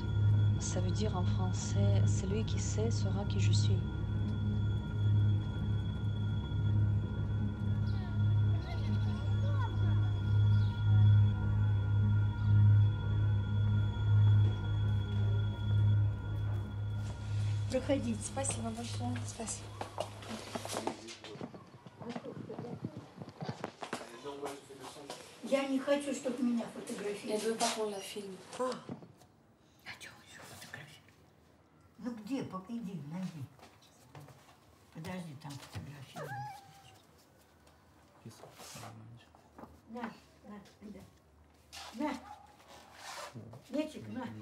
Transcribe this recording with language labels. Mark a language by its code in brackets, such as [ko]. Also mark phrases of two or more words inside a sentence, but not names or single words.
[fr] Ça veut dire en français, celui qui sait saura qui je suis. [ru] Проходите. Спасибо большое. Спасибо. Я не хочу, чтобы меня фотографировали. Я [fr] veux pas qu'on la filme. [ru] А что еще фотографировать? Ну где? Иди, найди. Подожди, там фотографировать. На, иди. На. Мячик, на.